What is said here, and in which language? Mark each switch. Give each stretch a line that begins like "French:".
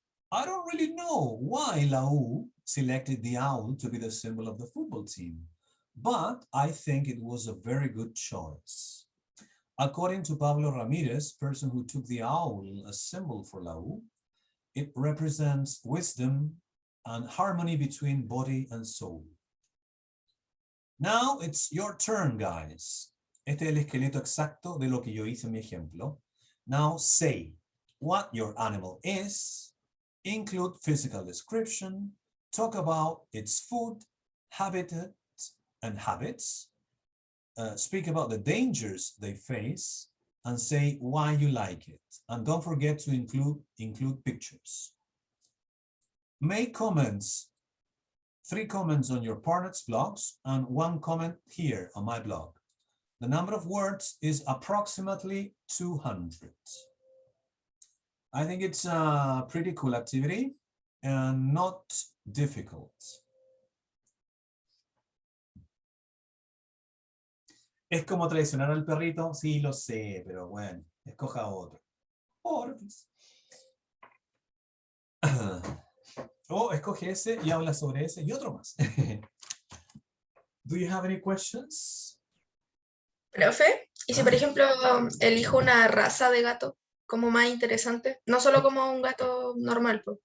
English: I don't really know why Lau selected the owl to be the symbol of the football team, but I think it was a very good choice. According to Pablo Ramirez, person who took the owl as symbol for Lau, it represents wisdom and harmony between body and soul. Now it's your turn, guys.
Spanish: Este es el esqueleto exacto de lo que yo hice en mi ejemplo.
English: Now say what your animal is, include physical description, talk about its food, habitat, and habits, speak about the dangers they face, and say why you like it. And don't forget to include pictures. Make comments, 3 comments on your partner's blogs and 1 comment here on my blog. The number of words is approximately 200. I think it's a pretty cool activity and not difficult.
Spanish: Es como traicionar al perrito, sí lo sé, pero bueno, escoja otro. Porfis. O escoge ese y habla sobre ese y otro más.
English: Do you have any questions?
Spanish: Profe, y si por ejemplo elijo una raza de gato como más interesante, no solo como un gato normal, pues,